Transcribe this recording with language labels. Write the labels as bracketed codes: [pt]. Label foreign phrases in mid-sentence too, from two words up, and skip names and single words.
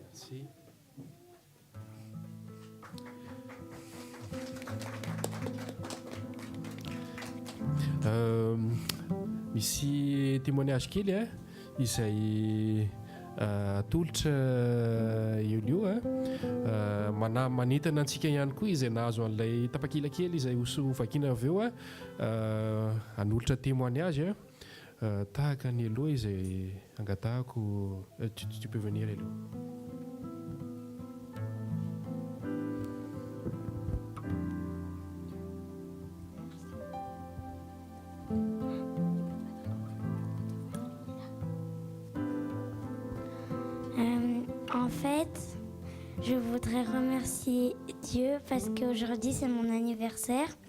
[fr] Merci. [mg] Misy témoignage kely izay atolotra io manentana antsika ihany koa izay nahazo an'ilay tapakila kely izay vakiana avy eo hanolotra témoignage tahaka ny aloha izay angatahako. [fr] Tu peux venir aloha. En fait, je voudrais remercier Dieu parce qu'aujourd'hui c'est mon anniversaire.